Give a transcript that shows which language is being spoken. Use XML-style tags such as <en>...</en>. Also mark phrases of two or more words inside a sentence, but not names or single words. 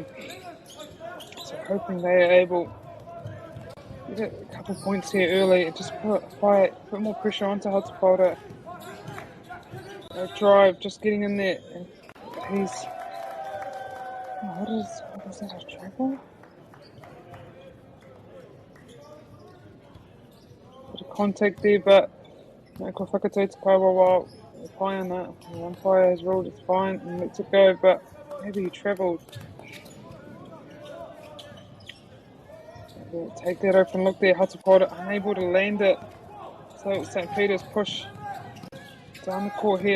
<en>So hoping they are able to get a couple of points here early and just put more pressure onto Huta Q2. Drive, just getting in there. And he's... What is that, a travel? Bit of contact there, but</en> <mi>ko whakatau te kawa</mi> <en>while the pai on that. The umpire has ruled it's fine and lets it go, but maybe he travelled. Take that open look there, Huta Q2 unable to land it. So St. Peter's push down the court here.</en>